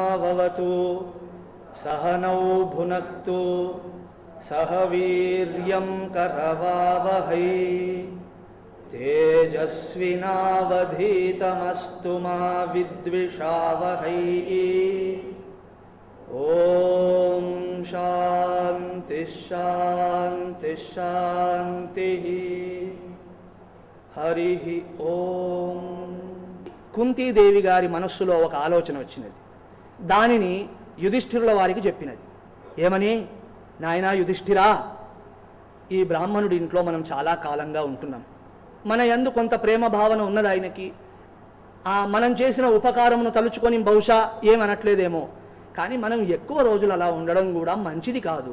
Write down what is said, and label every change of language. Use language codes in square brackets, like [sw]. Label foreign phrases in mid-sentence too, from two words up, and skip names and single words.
[sa] भवतु सहनौ भुनक्तु सह वीर्यं करवावहै तेजस्विनावधीतमस्तु मा विद्विषावहै। ओम शांति शांति शांति। हरि ओम। [te] కుంతీదేవి గారి మనస్సులో ఒక ఆలోచన వచ్చినది. దానిని యుధిష్ఠిరుల వారికి చెప్పినది. ఏమని? నాయనా యుధిష్ఠిరా, ఈ బ్రాహ్మణుడి ఇంట్లో మనం చాలా కాలంగా ఉంటున్నాం. మన యందు కొంత ప్రేమ భావన ఉన్నది ఆయనకి. మనం చేసిన ఉపకారమును తలుచుకొని బహుశా ఏమనట్లేదేమో, కానీ మనం ఎక్కువ రోజులు అలా ఉండడం కూడా మంచిది కాదు.